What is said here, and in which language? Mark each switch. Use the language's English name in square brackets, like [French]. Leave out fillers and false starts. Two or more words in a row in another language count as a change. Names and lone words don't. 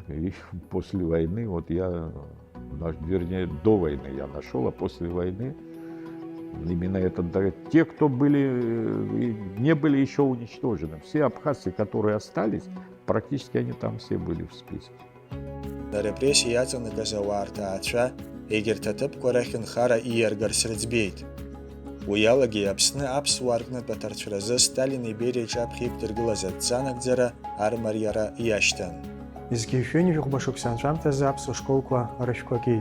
[Russian] И после войны, вот вернее, до войны я нашел, а после войны именно те, кто не были еще уничтожены. Все абхазцы, которые остались, практически они там все были в списке. [Abkhazian] Репрессии яцанагаза уартаацәа егьырҭ аҭыԥқәа рахь нхара ииаргарц рыӡбеит. Уи алагьы Аԥсны аԥсуаа рҟнытә аҭарцәразы Сталин Бериа иҿаԥхьа иқәдыргылаз аҭҵанагӡара армариара иашьҭан. Изқьиушәҩынҩажәа хәба-шықәса анҵәамҭазы аԥсуа школқәа рышәқәакит.